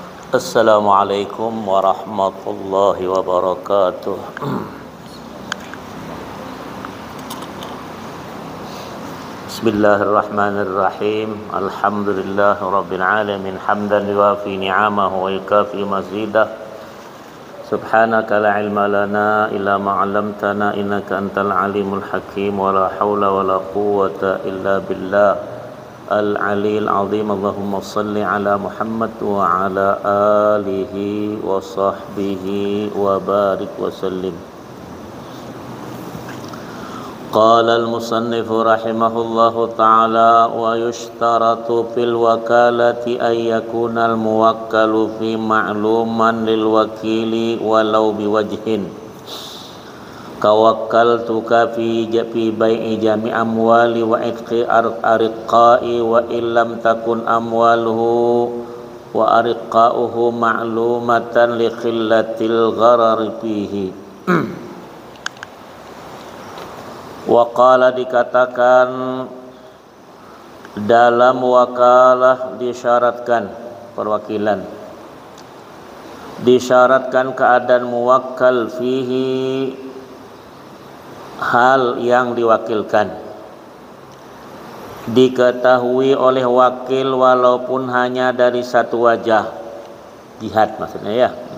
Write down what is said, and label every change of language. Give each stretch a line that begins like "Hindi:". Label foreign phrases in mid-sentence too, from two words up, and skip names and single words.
Arabic: السلام عليكم ورحمة الله وبركاته. بسم الله الرحمن الرحيم. الحمد لله رب العالمين حمدا يوافي نعمه ويكافئ مزيده. سبحانك لا علم لنا إلا ما علمتنا إنك أنت العليم الحكيم ولا حول ولا قوة إلا بالله العلي العظيم. اللهم صل على محمد وعلى آله وصحبه وبارك وسلم. قال المصنف رحمه الله تعالى ويشترط في الوكالة أن يكون الموكل في معلوما للوكيل ولو بوجه كوكلتك في بيع جميع أموالي وعتق أرقائي وإن لم تكن أمواله وأرقاؤه معلومة لقلة الغرر فيه. وقال
Indonesian: dikatakan dalam wakalah disyaratkan perwakilan, disyaratkan keadaan
Arabic: موكل فيه
Indonesian: hal yang diwakilkan diketahui oleh wakil walaupun hanya dari satu wajah, jihad maksudnya ya.